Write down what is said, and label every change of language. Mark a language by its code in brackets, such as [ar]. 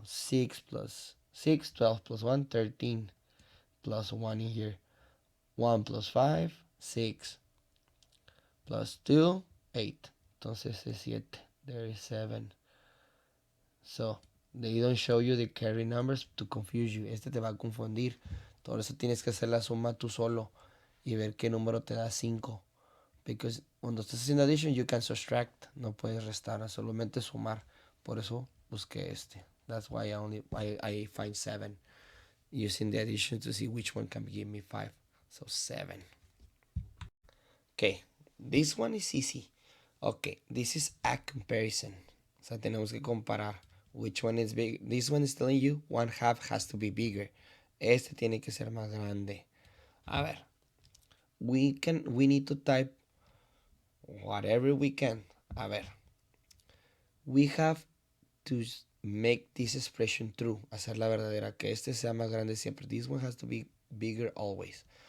[en] 6 plus 6, 12 plus 1, 13. Plus 1 in here. 1 plus 5, 6. Plus 2, 8. [es] Entonces es 7. [en] There is 7. So, they don't show you the carry numbers to confuse you. [es] Este te va a confundir. Por eso tienes que hacer la suma tú solo y ver qué número te da 5. [en] Because [es] cuando estás haciendo [en] addition, you can subtract. [es] No puedes restar, solamente sumar. Por eso busqué este. [en] That's why I find 7 using the addition to see which one can give me 5. So 7. Okay, this one is easy. Okay, this is a comparison. [es] O sea, tenemos que comparar [en] which one is big. This one is telling you 1/2 has to be bigger. [es] Este tiene que ser más grande. A ver, [en] we need to type whatever we can. [es] A ver, [en] we have to make this expression true, [es] hacer la verdadera, que este sea más grande siempre. [en] This one has to be bigger always.